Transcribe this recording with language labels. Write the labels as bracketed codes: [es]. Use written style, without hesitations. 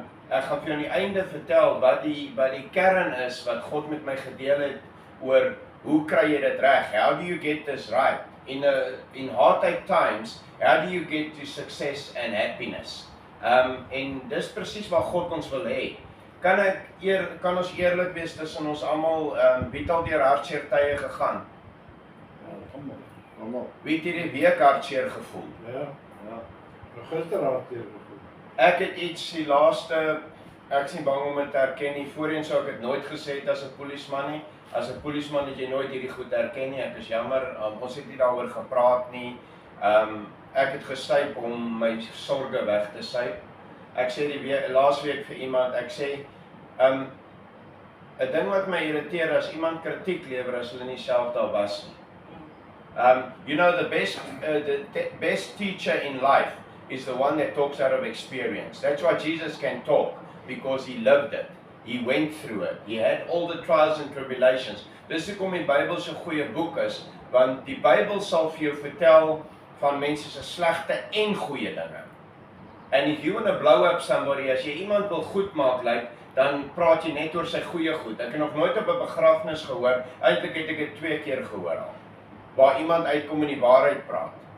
[af] Ek gaan vir jou aan die einde vertel wat die kern is wat God met my gedeel het oor hoe kry jy dit reg? [en] How do you get this right? In hard times, how do you get to success and happiness? [af] En dis presies wat God ons wil hê. Kan ons eerlik wees tussen ons almal, wie het al deur hartseer tye gegaan? Almal. Wie het hierdie week hartseer gevoel? Ja. Gister hartseer gevoel. Ek het iets die laaste, ek is nie bang om dit te erken nie, voorheen sou ek het nooit gesê het as 'n polisieman nie. As 'n polisieman het jy nooit hierdie goed erken nie, ek is jammer, ons het nie daaroor gepraat nie. Ek het gesyp om my sorge weg te syp. Ek sê laas week vir iemand, ek sê, 'n ding wat my irriteer as iemand kritiek lewer as hulle nie self daar was nie. [en] You know, the best teacher in life is the one that talks out of experience. That's why Jesus can talk, because he lived it. He went through it. He had all the trials and tribulations. [af] Dis hoekom die Bybel so 'n goeie boek is, want die Bybel sal vir jou vertel van mense se slegte en goeie dinge. [en] And if you want to blow up somebody, [af] as jy iemand wil goed maak, dan praat jy net oor sy goeie goed. Ek het nog nooit op 'n begrafnis gehoor, eintlik het ek dit 2 keer gehoor al, waar iemand uitkom en die waarheid praat.